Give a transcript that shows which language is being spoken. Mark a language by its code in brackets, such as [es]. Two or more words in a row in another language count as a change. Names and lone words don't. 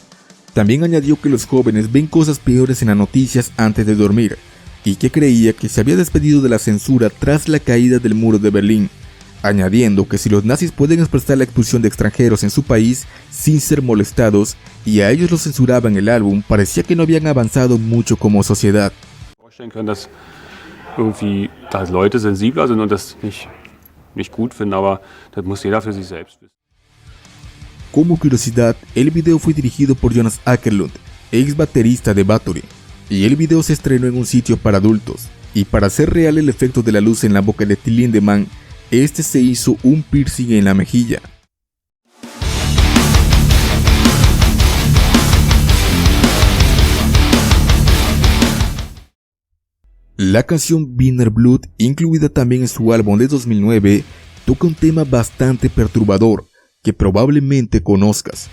[es] También añadió que los jóvenes ven cosas peores en las noticias antes de dormir y que creía que se había despedido de la censura tras la caída del muro de Berlín, añadiendo que si los nazis pueden expresar la expulsión de extranjeros en su país sin ser molestados y a ellos los censuraban el álbum, parecía que no habían avanzado mucho como sociedad. [de] Irgendwie, dass Leute sensibler sind und das nicht gut finden, aber das muss jeder für sich selbst wissen. [es] Como curiosidad, el video fue dirigido por Jonas Åkerlund, ex baterista de Bathory, y el video se estrenó en un sitio para adultos, y para hacer real el efecto de la luz en la boca de Till Lindemann, este se hizo un piercing en la mejilla. La canción Wiener Blut, incluida también en su álbum de 2009, toca un tema bastante perturbador que probablemente conozcas.